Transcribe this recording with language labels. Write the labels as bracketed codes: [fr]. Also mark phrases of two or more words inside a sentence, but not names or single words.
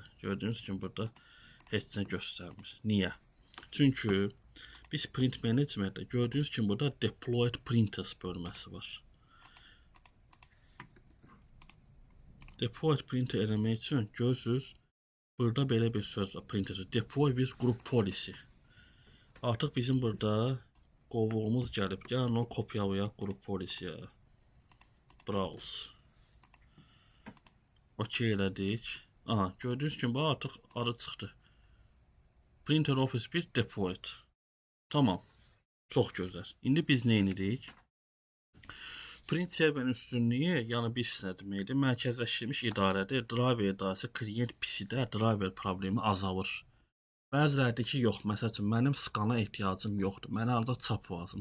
[az] Gördüyünüz kimi, burada heç nə göstərmir. Niyə? Çünki biz print managementdə gördüyünüz kimi, burada [en] deployed printers [az] bölməsi var. [en] Deployed printer [az] eləmək üçün görürsünüz, burada belə bir söz var, printer. [en] Deploy with group policy. [az] Artıq bizim burada qovluğumuz gəlib. Gəlin onu kopyalayaq qrup polisiyə. Browse. OK elədik. Aha, gördüyünüz kimi artıq adı çıxdı. [en] Printer Office 1 deployed. [az] Tamam. Çox gözəl. İndi biz nə edirik? Print serverin üstünlüyü, yəni biz nə deməkdir? Mərkəzləşdirilmiş idarədir. Driver idarəsi klient PC-də driver problemi azalır. Bəzilərdir ki, yox, məsəl üçün, mənim skana ehtiyacım yoxdur, mənə ancaq çap lazım.